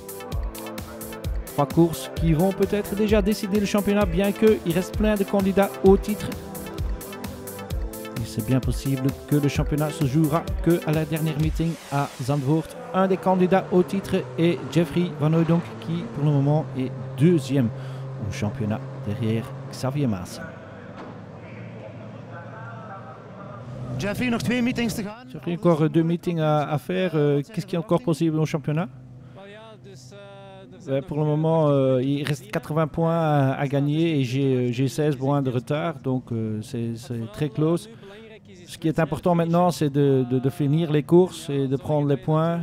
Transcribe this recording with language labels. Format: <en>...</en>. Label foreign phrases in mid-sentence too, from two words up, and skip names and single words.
<fr>3 courses qui vont peut-être déjà décider le championnat, bien qu'il reste plein de candidats au titre. C'est bien possible que le championnat se jouera que à la dernière meeting à Zandvoort. Un des candidats au titre est Jeffrey Van Hooydonk, qui pour le moment est 2e au championnat derrière Xavier Maassen.</fr> <nl>Jeffrey, nog 2 meetings te gaan.</nl> <fr>Jeffrey, encore 2 meetings à faire. Qu'est-ce qui est encore possible au championnat? Pour le moment, il reste 80 points à gagner et j'ai 16 points de retard, donc c'est très close. Ce qui est important maintenant, c'est de finir les courses et de prendre les points.</fr>